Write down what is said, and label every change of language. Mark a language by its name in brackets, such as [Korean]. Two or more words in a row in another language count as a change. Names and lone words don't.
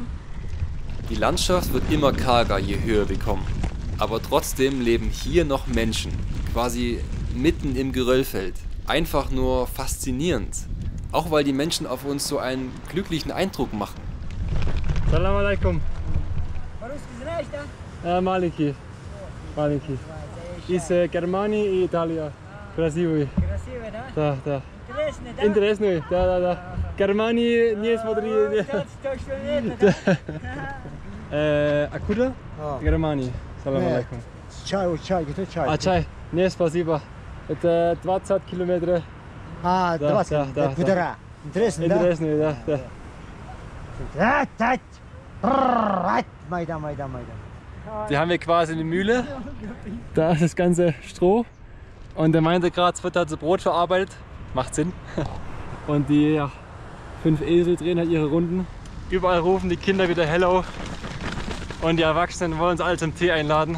[German] Die Landschaft wird immer karger, je höher wir kommen. Aber trotzdem leben hier noch Menschen, quasi mitten im Geröllfeld. Einfach nur faszinierend. Auch weil die Menschen auf uns so einen glücklichen Eindruck machen. [Arabic] سلام عليكم. Маленький. [Russian] Маленький. Из Германии и Италии. Красивый. Красиво, да? Да. Интересно, да? Интересный. Да. Германии не смотри. Точно нет, да? Откуда? Германия. [Arabic] سلام عليكم. [Russian] Чай, где чай? А чай? Не, спасибо. Это 20 километров. А, Да, 20, да. куда? Интересно, да? Интересный, да. Майдан. [German] Die haben wir quasi eine Mühle. Da ist das ganze Stroh. Und der meinte gerade, es wird da zu Brot verarbeitet. Macht Sinn. Und die 5 Esel drehen halt ihre Runden. Überall rufen die Kinder wieder Hello. Und die Erwachsenen wollen uns alle zum Tee einladen.